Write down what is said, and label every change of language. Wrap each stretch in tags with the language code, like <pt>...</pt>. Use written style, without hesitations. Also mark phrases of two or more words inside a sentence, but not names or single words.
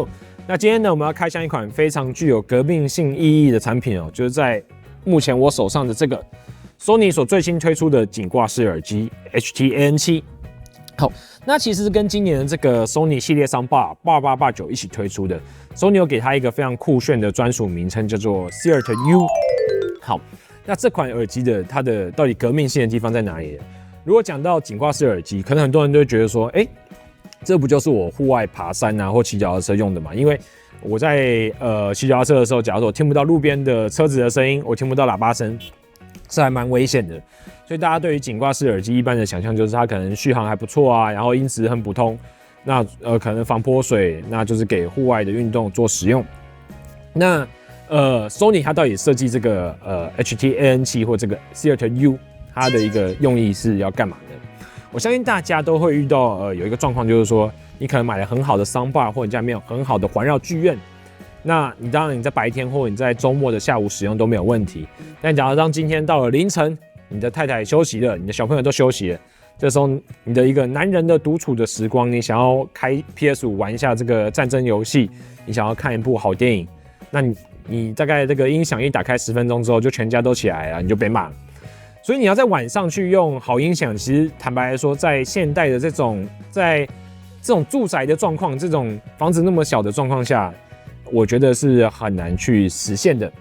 <zh>那今天呢，我們要開箱一款非常具有革命性意義的產品哦，就是在目前我手上的這個 Sony 所最新推出的頸掛式耳機 HT-ANC。好，那其實跟今年的這個 Sony 系列 Soundbar 8889一起推出的 ，Sony 有給它一個非常酷炫的專屬名稱，叫做 Theater U。好，那這款耳機的它的到底革命性的地方在哪裡？如果講到頸掛式耳機，可能很多人都會覺得說，這不就是我戶外爬山啊或騎腳踏車用的嘛？因為我在騎腳踏車的時候，假如說我聽不到路邊的車子的聲音，我聽不到喇叭聲，是還蠻危險的。所以大家對於頸掛式耳機一般的想象就是它可能續航還不錯啊，然後音質很普通，那可能防潑水，那就是給戶外的運動做使用。那Sony 它到底設計這個HT-ANC 或這個 Theater U，它的一個用意是要幹嘛呢？我相信大家都會遇到有一個狀況，就是說你可能買了很好的 Soundbar， 或者你家裡面有很好的環繞劇院，那你當然你在白天或者你在周末的下午使用都沒有問題。但假如當今天到了凌晨，你的太太休息了，你的小朋友都休息了，這時候你的一個男人的獨處的時光，你想要開 PS5 玩一下這個戰爭遊戲，你想要看一部好電影，那你大概這個音響一打開10分鐘之後，就全家都起來了，你就被罵了。所以你要在晚上去用好音響，其實坦白來說，在現代的在這種住宅的狀況，這種房子那麼小的狀況下，我覺得是很難去實現的。</zh>